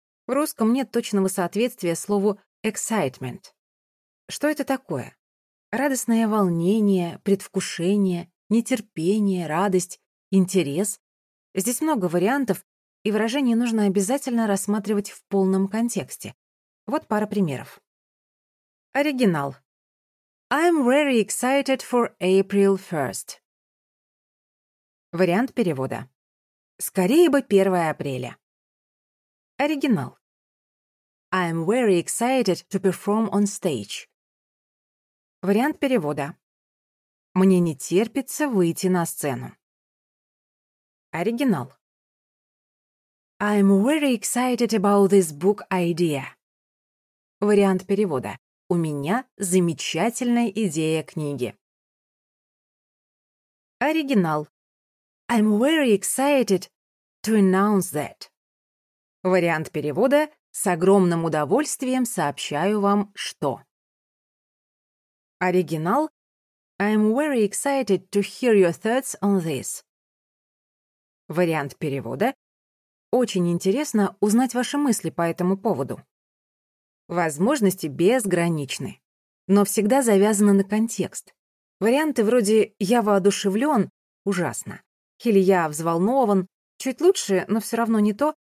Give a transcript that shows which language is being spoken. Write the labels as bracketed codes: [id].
[ru] В русском нет точного соответствия слову «excitement». Что это такое? Радостное волнение, предвкушение, нетерпение, радость, интерес. Здесь много вариантов, и выражение нужно обязательно рассматривать в полном контексте. Вот пара примеров. Оригинал. [en] I'm very excited for April 1st. [ru] Вариант перевода. Скорее бы 1 апреля. Оригинал. [en] I'm very excited to perform on stage. [ru] Вариант перевода. Мне не терпится выйти на сцену. Оригинал. [en] I'm very excited about this book idea. [ru] Вариант перевода. У меня замечательная идея книги. Оригинал. [en] I'm very excited to announce that. [ru] Вариант перевода. С огромным удовольствием сообщаю вам, что. Оригинал. [en] I'm very excited to hear your thoughts on this. [ru] Вариант перевода. Очень интересно узнать ваши мысли по этому поводу. Возможности безграничны, но всегда завязаны на контекст. Варианты вроде «я воодушевлен» — ужасно. Или «я взволнован» — чуть лучше, но все равно не то.